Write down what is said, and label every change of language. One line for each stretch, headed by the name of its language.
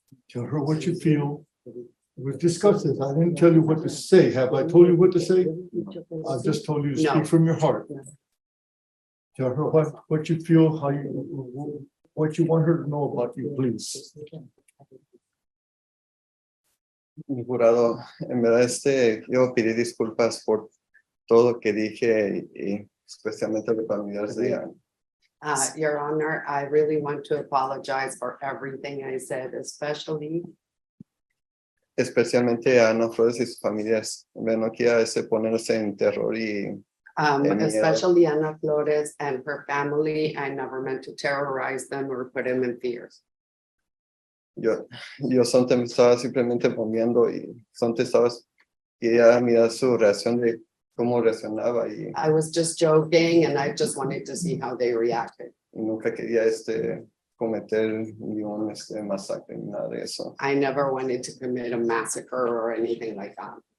English: Tell her what you feel. We've discussed this. I didn't tell you what to say. Have I told you what to say? I've just told you to No. speak from your heart. Tell her what you feel, what you want her to know about you, please.
Spanish: Mi jurado, en verdad yo pedí disculpas por todo lo que dije y especialmente los familiares de ella.
English: Your Honor, I really want to apologize for everything I said,
Spanish: Especialmente a Ana Flores y sus familias. No quiera ponerse en terror y
English: especially Ana Flores and her family. I never meant to terrorize them or put them in fears.
Spanish: yo estaba simplemente bromeando y quería mirar su reacción de cómo reaccionaba y
English: I was just joking and I just wanted to see how they reacted.
Spanish: nunca quería cometer ni un masacre ni nada de eso.
English: I never wanted to commit a massacre or anything like that.